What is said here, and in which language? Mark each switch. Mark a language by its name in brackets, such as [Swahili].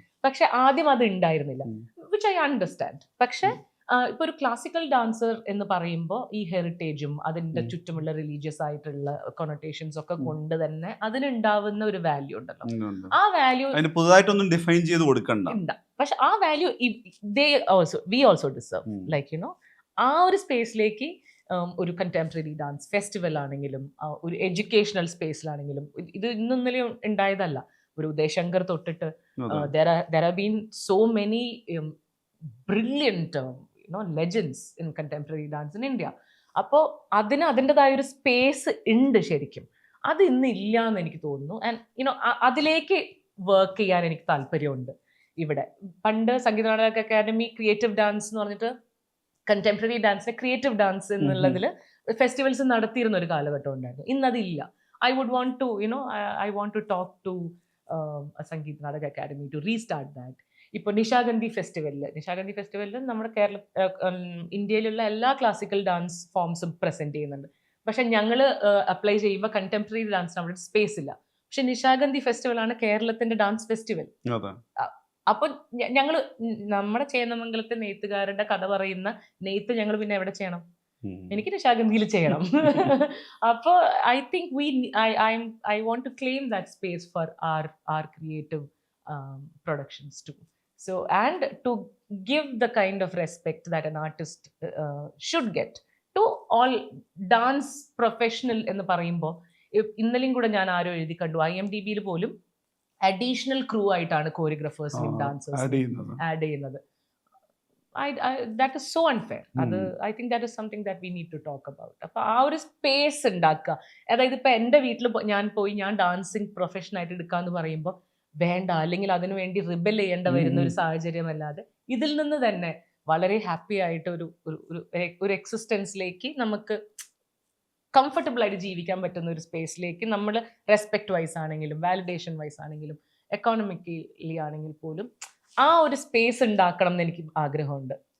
[Malayalam] പക്ഷെ ആദ്യം അത് ഉണ്ടായിരുന്നില്ല, [English] Which I understand. [Malayalam] പക്ഷെ ഇപ്പൊ ഒരു ക്ലാസിക്കൽ ഡാൻസർ എന്ന് പറയുമ്പോൾ ഈ ഹെറിറ്റേജും അതിന്റെ ചുറ്റുമുള്ള റിലീജിയസ് ആയിട്ടുള്ള കൊണോട്ടേഷൻസ് ഒക്കെ കൊണ്ട് തന്നെ അതിനുണ്ടാവുന്ന ഒരു വാല്യൂ ഉണ്ടല്ലോ. ആ വാല്യൂ പുതുതായിട്ടൊന്നും ഡിഫൈൻ ചെയ്ത് കൊടുക്കണ്ട. [English] പക്ഷെ ആ value we also deserve. Like you know, [Malayalam] ആ ഒരു സ്പേസിലേക്ക് ഒരു കണ്ടംപററി ഡാൻസ് ഫെസ്റ്റിവൽ ആണെങ്കിലും ഒരു എഡ്യൂക്കേഷണൽ സ്പേസിലാണെങ്കിലും, ഇത് ഇന്നലെ ഉണ്ടായതല്ല. ഒരു ഉദയശങ്കർ തൊട്ടിട്ട് [English] there have been so many brilliant legends in contemporary dance in India. [Malayalam] അപ്പോൾ അതിന് അതിൻ്റെതായ ഒരു സ്പേസ് ഉണ്ട് ശരിക്കും. അത് ഇന്ന് ഇല്ല എന്ന് എനിക്ക് തോന്നുന്നു. ആൻഡ് യുനോ അതിലേക്ക് വർക്ക് ചെയ്യാൻ എനിക്ക് താല്പര്യമുണ്ട്. ഇവിടെ പണ്ട് Sangeetha Nataka academy creative dance എന്ന് പറഞ്ഞിട്ട് കണ്ടംപററി ഡാൻസിനെ ക്രിയേറ്റീവ് ഡാൻസ് എന്നുള്ളതിൽ ഫെസ്റ്റിവൽസ് നടത്തിയിരുന്ന ഒരു കാലഘട്ടം ഉണ്ടായിരുന്നു. ഇന്നതില്ല. [English] I would want to, I want to talk to Sangeet Natak Akademi to restart that. [Malayalam] ഇപ്പോൾ നിശാഗന്ധി ഫെസ്റ്റിവലിൽ നമ്മുടെ ഇന്ത്യയിലുള്ള എല്ലാ ക്ലാസിക്കൽ ഡാൻസ് ഫോംസും പ്രസന്റ് ചെയ്യുന്നുണ്ട്. പക്ഷെ ഞങ്ങൾ അപ്ലൈ ചെയ്യുമ്പോൾ കണ്ടംപററി ഡാൻസിന് അവിടെ സ്പേസ് ഇല്ല. പക്ഷെ നിശാഗന്ധി ഫെസ്റ്റിവലാണ് കേരളത്തിന്റെ ഡാൻസ് ഫെസ്റ്റിവൽ. അപ്പൊ ഞങ്ങൾ നമ്മുടെ ചേന്നമംഗലത്തെ നെയ്ത്തുകാരുടെ കഥ പറയുന്ന നെയ്ത്ത് ഞങ്ങൾ പിന്നെ എവിടെ ചെയ്യണം? എനിക്ക് നിശാഗന്ധിയിൽ ചെയ്യണം. അപ്പോൾ [English] I think I want to claim that space for our creative productions too. So, and to give the kind of respect that an artist should get to all dance professional [Malayalam] എന്ന് പറയുമ്പോൾ, ഇന്നലെയും കൂടെ ഞാൻ ആരോ എഴുതി കണ്ടു, IMDb പോലും additional crew ആയിട്ടാണ് കോറിയോഗ്രാഫേഴ്സിനും ഡാൻസേഴ്സിനും add ചെയ്യുന്നത്. [English] that is so unfair. I think that is something that we need to talk about. [Malayalam] അപ്പോൾ ആ ഒരു സ്പേസ് ഉണ്ടാക്കുക. അതായത് ഇപ്പൊ എൻ്റെ വീട്ടിൽ ഞാൻ ഡാൻസിങ് പ്രൊഫഷൻ ആയിട്ട് എടുക്കാന്ന് പറയുമ്പോൾ വേണ്ട, അല്ലെങ്കിൽ അതിനു വേണ്ടി റിബൽ ചെയ്യേണ്ട വരുന്ന ഒരു സാഹചര്യമല്ലാതെ ഇതിൽ നിന്ന് തന്നെ വളരെ ഹാപ്പി ആയിട്ട് ഒരു എക്സിസ്റ്റൻസിലേക്ക് നമുക്ക് കംഫർട്ടബിൾ ആയിട്ട് ജീവിക്കാൻ പറ്റുന്ന ഒരു സ്പേസിലേക്ക് നമ്മൾ റെസ്പെക്ട് വൈസ് ആണെങ്കിലും വാലിഡേഷൻ വൈസ് ആണെങ്കിലും എക്കോണമിക്കലി ആണെങ്കിൽ പോലും ആ ഒരു സ്പേസ് ഉണ്ടാക്കണം എന്ന് എനിക്ക് ആഗ്രഹമുണ്ട്.